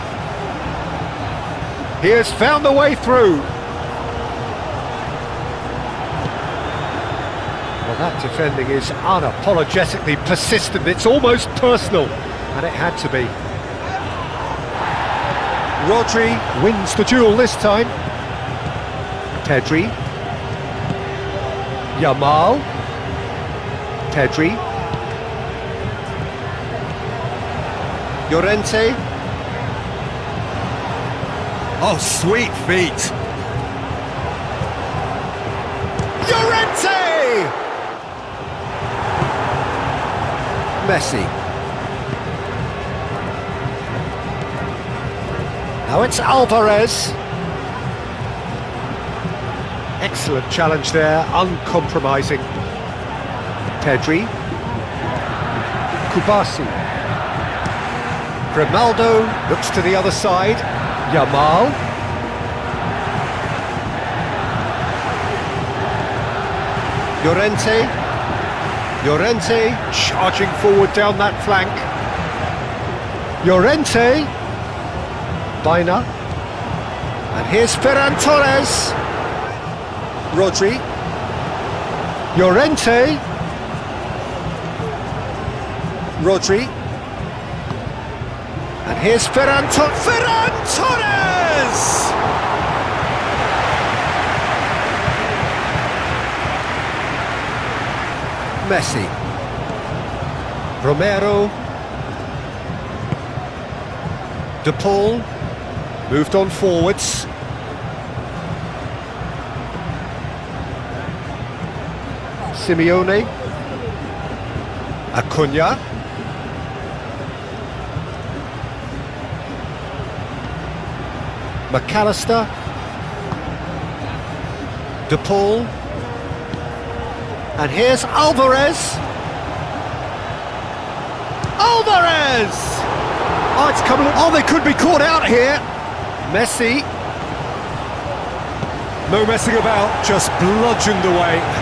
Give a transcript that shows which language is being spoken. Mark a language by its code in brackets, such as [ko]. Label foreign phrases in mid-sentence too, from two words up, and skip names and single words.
[en] He has found the way through. Well, that defending is unapologetically persistent. It's almost personal, and it had to be. Rodri wins the duel this time. Pedri. Yamal. Pedri. Llorente. Oh, sweet feet. Llorente! Messi. Now it's Alvarez. Excellent challenge there, uncompromising. Pedri. Kubasi. Grimaldo looks to the other side. Yamal. Llorente. Llorente charging forward down that flank. Llorente. Baina. And here's Ferran Torres. Rodri. Llorente. Rodri. And here's Ferran Torres! Messi. Romero. De Paul. Moved on forwards. Simeone. Acuna. McAllister. De Paul. And here's Alvarez. Alvarez! Oh, it's coming. Oh, they could be caught out here. Messi. No messing about, just bludgeoned away.